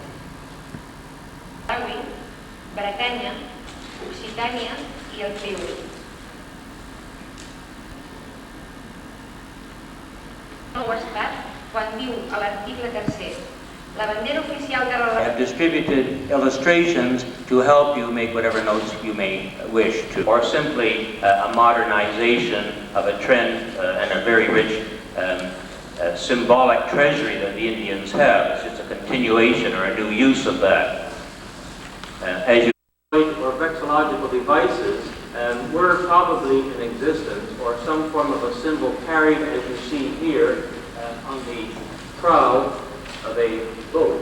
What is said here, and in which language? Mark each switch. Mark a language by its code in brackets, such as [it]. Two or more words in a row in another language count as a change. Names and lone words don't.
[ca] Darwin, Bretanya, Occitània i el Friuli. No ho ha estat quan diu a l'article 3: la bandera oficial de la... [en] I have distributed illustrations to help you make whatever notes you may wish to, or simply a modernization of a trend and a very rich symbolic treasury that the Indians have. It's just a continuation or a new use of that. As you or vexillological devices were probably in existence, or some form of a symbol carried, as you see here, on the prow of a boat.